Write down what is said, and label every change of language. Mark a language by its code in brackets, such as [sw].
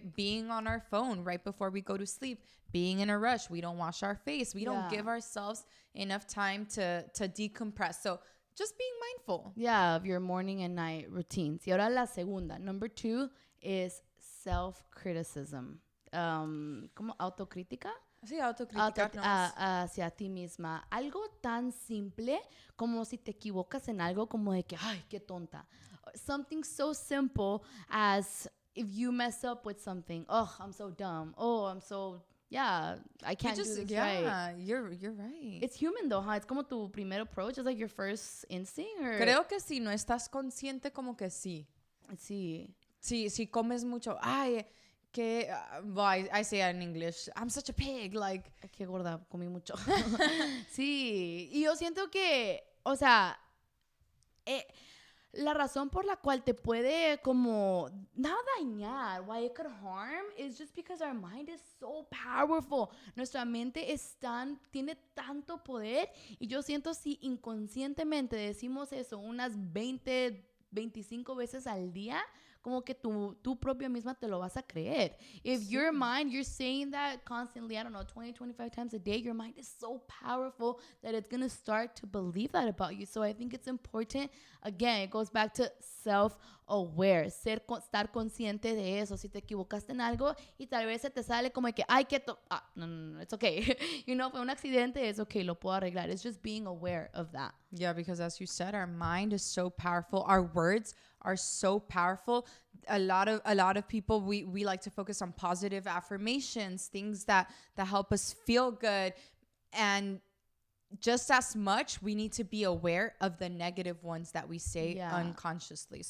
[en] Being on our phone right before we go to sleep, being in a rush, we don't wash our face, we don't give ourselves enough time to decompress. So just being mindful. Yeah, of your morning and night routines. [es] Y ahora la segunda. [en] Number 2 is self-criticism. [es] ¿Cómo? ¿Autocrítica? Sí, autocriticarnos. Hacia ti misma. Algo tan simple como si te equivocas en algo, como de que, ay, qué tonta. [en] Something so simple as if you mess up with something. Oh, I'm so dumb. Oh, I'm so... Yeah, I can't do this right. Yeah, you're right. It's human though, huh? It's [es] como tu primer approach. [en] It's like your first instinct. Or... [es] Creo que si no estás consciente, como que sí. Sí. Sí, si comes mucho. Ay, que... [en] I say it in English. I'm such a pig. Like... [es] Qué gorda, comí mucho. Sí. Y yo siento que, o sea... la razón por la cual te puede como [en] not dañar, why it could harm, is just because our mind is so powerful. [es] Nuestra mente tiene tanto poder, y yo siento si inconscientemente decimos eso unas 20, 25 veces al día, como que tú propia misma te lo vas a creer. [en] If your mind, you're saying that constantly, I don't know, 20, 25 times a day, your mind is so powerful that it's going to start to believe that about you. So I think it's important, again, it goes back to self-aware, [es] estar consciente de eso. Si te equivocaste en algo y tal vez se te sale como que, ay, no, [en] it's okay. You know, [es] fue un accidente, [en] it's okay, [es] lo puedo arreglar. [en] It's just being aware of that. Yeah, because as you said, our mind is so powerful. Our words are so powerful. A lot of people, we like to focus on positive affirmations, things that help us feel good, and just as much we need to be aware of the negative ones that we say unconsciously.